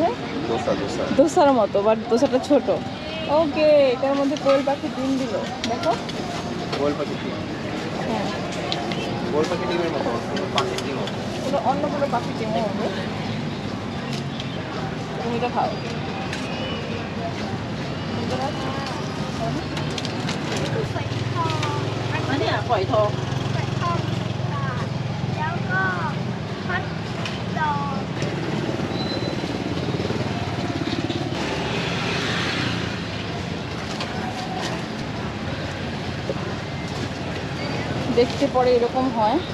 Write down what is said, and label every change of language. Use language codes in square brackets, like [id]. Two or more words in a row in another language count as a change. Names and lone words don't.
[bn] Dosa, dosa. দোসার মতো বাট দোসাটা ছোট ওকে এটার মধ্যে কোয়েল পাখি ডিম দিল দেখো গোল পাখি ডিম। হ্যাঁ গোল পাখি ডিমের মতো, পাখির ডিম মতো। ওগুলো অন্য কোনো পাখি ডিমও হবে তুমি এটা খাও [th] อันนี้ฝอยทอง [bn] দেখতে পরে এরকম হয়